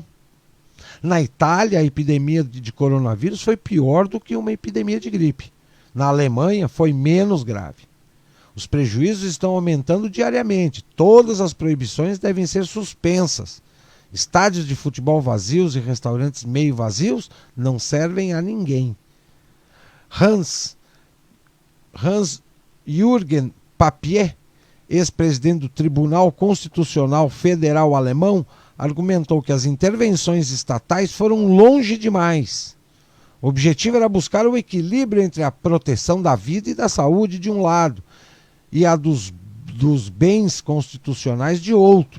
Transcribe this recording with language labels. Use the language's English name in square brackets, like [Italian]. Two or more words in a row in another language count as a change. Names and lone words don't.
[Portuguese] Na Itália, a epidemia de coronavírus foi pior do que uma epidemia de gripe. Na Alemanha, foi menos grave. Os prejuízos estão aumentando diariamente. Todas as proibições devem ser suspensas. Estádios de futebol vazios e restaurantes meio vazios não servem a ninguém. Hans-Jürgen Papier, ex-presidente do Tribunal Constitucional Federal Alemão, argumentou que as intervenções estatais foram longe demais. O objetivo era buscar o equilíbrio entre a proteção da vida e da saúde de um lado e a dos bens constitucionais de outro.